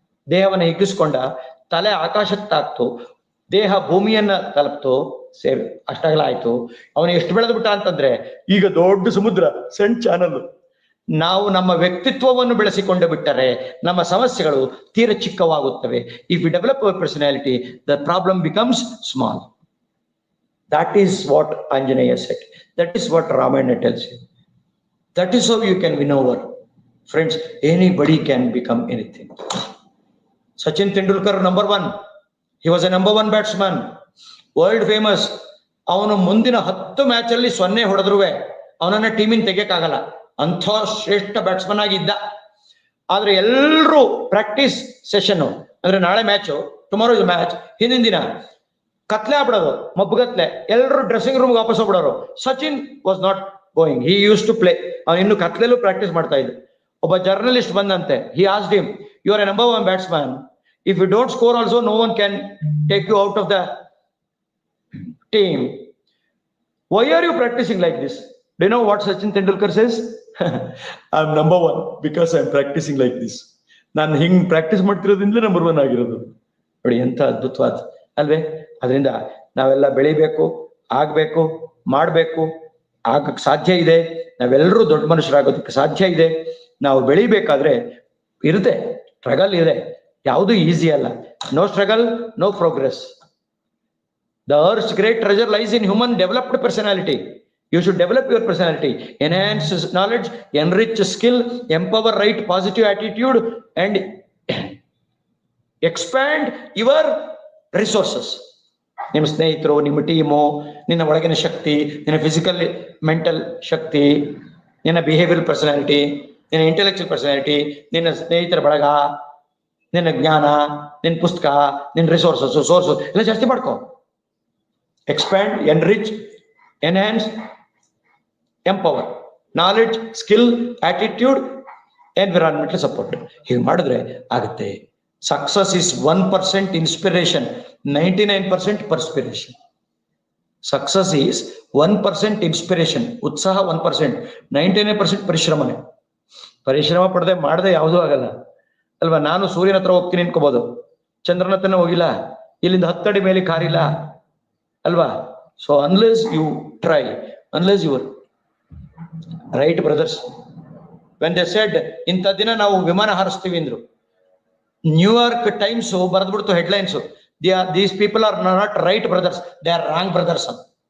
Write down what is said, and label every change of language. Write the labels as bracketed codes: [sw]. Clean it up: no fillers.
[kn] ದೇಹವನ್ನ ಹಿಗ್ಗಿಸ್ಕೊಂಡ, ತಲೆ ಆಕಾಶಕ್ಕೆ ತಾಕ್ತು, ದೇಹ ಭೂಮಿಯನ್ನ ತಲುಪ್ತು, ಅಷ್ಟಾಗಲ ಆಯ್ತು. ಅವನು ಎಷ್ಟು ಬೆಳೆದು ಬಿಟ್ಟ ಅಂತಂದ್ರೆ, ಈಗ ದೊಡ್ಡ ಸಮುದ್ರ, ಸೆಂಟ್ ಚಾನಲ್, ನಾವು ನಮ್ಮ ವ್ಯಕ್ತಿತ್ವವನ್ನು ಬೆಳೆಸಿಕೊಂಡು ಬಿಟ್ಟರೆ ನಮ್ಮ ಸಮಸ್ಯೆಗಳು ತೀರ ಚಿಕ್ಕವಾಗುತ್ತವೆ. [en] If you develop our personality, the problem becomes small. That is what Anjaneya said. That is what Ramayana tells you. That is how you can win over. Friends, anybody can become anything. Sachin Tendulkar, number one. He was a number one batsman. World famous. [kn] ಅವನು ಮುಂದಿನ 10 match ಅಲ್ಲಿ 0 ಹೊಡೆದ್ರುವೆ ಅವನನ್ನ ಟೀಮಿನ ತೆಗೆಯಕ್ಕಾಗಲ್ಲ. ಅಂಥ ಶ್ರೇಷ್ಠ batsman ಆಗಿದ್ದ. ಆದ್ರೆ ಎಲ್ರು practice session ಅಂದ್ರೆ ನಾಳೆ ಮ್ಯಾಚು, [en] tomorrow is match, [kn] ಹಿಂದಿನ ದಿನ ಕತ್ಲೆ ಆಗ್ಬಿಡೋದು, ಮಬ್ಬಗತ್ಲೆ, ಎಲ್ಲರೂ ಡ್ರೆಸ್ಸಿಂಗ್ ರೂಮ್ ವಾಪಸ್ ಹೋಗ್ಬಿಡೋರು. [en] Sachin was not going, he use to play. [kn] ಅವನು ಇನ್ನು ಕತ್ಲೆಲ್ಲೂ ಪ್ರಾಕ್ಟೀಸ್ ಮಾಡ್ತಾ ಇದ್ದ. ಒಬ್ಬ ಜರ್ನಲಿಸ್ಟ್ ಬಂದಂತೆ, [en] He asked him, you are a number one batsman, if you don't score also no one can take you out of the team. Why are you practicing like this? Do you know what Sachin Tendulkar says? I'm number one because I'm practicing like this. [kn] ನಾನು ಹಿಂಗ್ practice ಮಾಡ್ತಿರೋದ್ರಿಂದಲೇ number one ಆಗಿರೋದು. ನೋಡಿ ಎಂತ ಅದ್ಭುತವಾದ ಅಲ್ವೇ? ಅದರಿಂದ ನಾವೆಲ್ಲ ಬೆಳಿಬೇಕು, ಆಗ್ಬೇಕು, ಮಾಡ್ಬೇಕು, ಆಗಕ್ ಸಾಧ್ಯ ಇದೆ. ನಾವೆಲ್ಲರೂ ದೊಡ್ಡ ಮನುಷ್ಯರಾಗೋದಕ್ಕೆ ಸಾಧ್ಯ ಇದೆ. ನಾವು ಬೆಳಿಬೇಕಾದ್ರೆ ಇರುತ್ತೆ, ಸ್ಟ್ರಗಲ್ ಇದೆ, ಯಾವುದು ಈಸಿ ಅಲ್ಲ. [en] No struggle, no progress. The earth's great treasure lies in human developed personality. You should develop your personality, enhance knowledge, enrich skill, empower right positive attitude, and expand your resources. [kn] ನಿಮ್ಮ ಸ್ನೇಹಿತರು, ನಿಮ್ಮ team, ನಿನ್ನ ಒಳಗಿನ ಶಕ್ತಿ, ನಿನ್ನ physical mental ಶಕ್ತಿ, ನಿನ್ನ behaviour personality, ನಿನ್ನ intellectual personality, ನಿನ್ನ ಸ್ನೇಹಿತರ ಬಳಗ, ನಿನ್ನ ಜ್ಞಾನ, ನಿನ್ನ ಪುಸ್ತಕ, ನಿನ್ನ ರಿಸೋರ್ಸಸ್, ಸೋರ್ಸಸ್ ಎಲ್ಲ ಜಾಸ್ತಿ ಮಾಡ್ಕೊ. [en] Expand, enrich, enhance, empower, knowledge, skill, attitude, environmental support. [kn] ಹೀಗೆ ಮಾಡಿದ್ರೆ ಆಗುತ್ತೆ. [en] Success is 1% inspiration, 99% perspiration. Success is 1% inspiration, [kn] ಉತ್ಸಾಹ 1%, 99% ಪರಿಶ್ರಮನೆ. ಪರಿಶ್ರಮ ಪಡದೆ ಮಾಡದೆ ಯಾವುದೂ ಆಗಲ್ಲ ಅಲ್ವಾ? ನಾನು ಸೂರ್ಯನ ಹತ್ರ ಹೋಗ್ತೀನಿ ಅನ್ಕೋಬಹುದು, ಚಂದ್ರನ ಹತ್ರನೇ ಹೋಗಿಲ್ಲ, ಇಲ್ಲಿಂದ 10 ಅಡಿ ಮೇಲೆ ಕಾರಿಲ್ಲ ಅಲ್ವಾ? [en] so unless you try, unless your Wright brothers when they said [kn] ಇಂಥ ದಿನ ನಾವು ವಿಮಾನ ಹಾರಿಸ್ತೀವಿ ಅಂದ್ರು, [en] New York Times ಬರೆದ್ಬಿಡ್ತು headlines, these people are not Wright brothers, they are wrong brothers ಅಂತ.